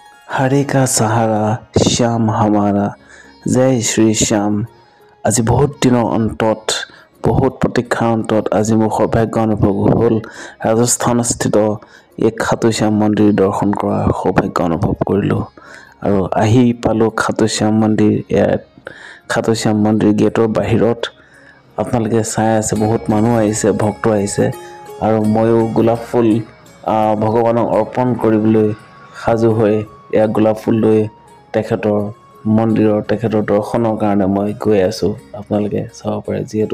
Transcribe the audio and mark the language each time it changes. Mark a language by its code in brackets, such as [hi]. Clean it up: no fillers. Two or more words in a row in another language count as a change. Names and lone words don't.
[hi] हरे का सहारा श्याम हमारा जय श्री श्याम। [as] আজি বহুত দিনৰ অন্তত বহুত প্ৰতীক্ষাৰ অন্তত আজি মোৰ সৌভাগ্য অনুভৱ হ'ল ৰাজস্থানস্থিত এই খাটু শ্যাম মন্দিৰ দৰ্শন কৰাৰ সৌভাগ্য অনুভৱ কৰিলোঁ আৰু আহি পালোঁ খাটু শ্যাম মন্দিৰ। খাটু শ্যাম মন্দিৰ গেটৰ বাহিৰত আপোনালোকে চাই আছে বহুত মানুহ আহিছে, ভক্ত আহিছে আৰু ময়ো গোলাপ ফুল ভগৱানক অৰ্পণ কৰিবলৈ সাজু হৈ এয়া গোলাপ ফুল লৈ তেখেতৰ মন্দিৰৰ তেখেতৰ দৰ্শনৰ কাৰণে মই গৈ আছো। আপোনালোকে চাব পাৰে যিহেতু